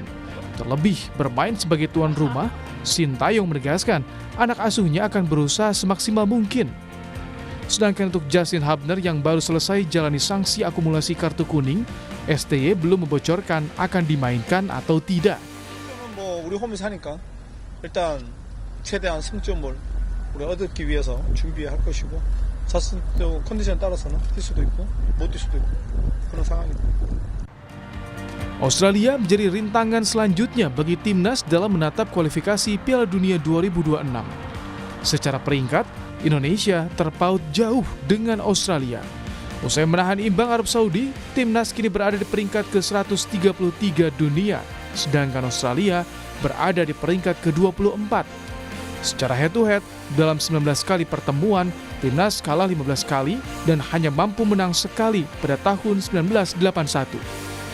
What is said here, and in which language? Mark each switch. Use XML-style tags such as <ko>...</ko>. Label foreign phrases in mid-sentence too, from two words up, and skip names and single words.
<id>Terlebih bermain sebagai tuan rumah, Sintayong menegaskan anak asuhnya akan berusaha semaksimal mungkin. Sedangkan untuk Justin Hubner yang baru selesai jalani sanksi akumulasi kartu kuning, STY belum membocorkan akan dimainkan atau tidak.</id> <ko>우리 홈에서 하니까 일단 최대한 승점을 우리 얻기 위해서 준비할 것이고 자신 컨디션 따라서는 뛸 수도 있고 못 뛸 수도 있고 그런 상황입니다.</ko> <id>Australia menjadi rintangan selanjutnya bagi timnas dalam menatap kualifikasi Piala Dunia 2026. Secara peringkat, Indonesia terpaut jauh dengan Australia. Usai menahan imbang Arab Saudi, timnas kini berada di peringkat ke-133 dunia, sedangkan Australia berada di peringkat ke-24. Secara head-to-head, dalam 19 kali pertemuan, timnas kalah 15 kali dan hanya mampu menang sekali pada tahun 1981.</id>